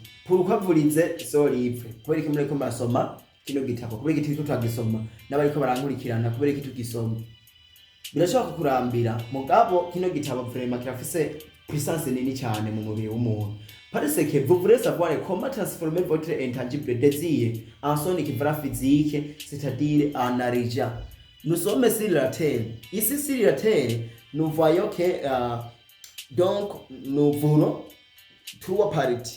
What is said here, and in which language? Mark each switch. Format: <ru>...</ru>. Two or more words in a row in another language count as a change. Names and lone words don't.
<fr>Pourquoi vous lisez ce livre?</fr> <rn>Kubera iki muriko masoma kino gitabo? Kubera iki tutagisoma n'abariko barankurikirana? Kubera iki tugisoma? Birashaka kurambira mugabo kino gitabo vraiment kirafise puissance nini cyane mu mubiri w'umuntu.</rn> <fr>Parce que vous voulez savoir comment transformer votre intangible désir en son équivalent physique, c'est-à-dire en argent. Nous sommes sur la terre. Ici sur la terre, nous voyons que donc nous voulons trois parties.</fr>